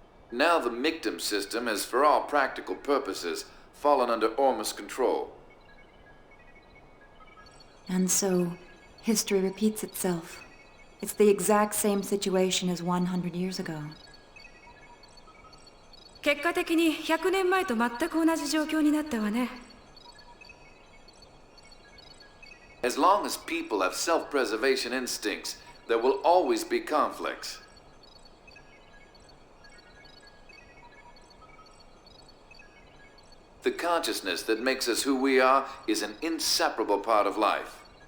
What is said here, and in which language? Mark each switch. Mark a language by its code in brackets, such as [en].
[en] Now the Mictum system has, for all practical purposes, fallen under Ormus' control. And so, history repeats itself. It's the exact same situation as 100 years ago. [ja] 結果的に100年前と全く同じ状況になったわね。 [en] As long as people have self-preservation instincts, there will always be conflicts. The consciousness that makes us who we are is an inseparable part of life.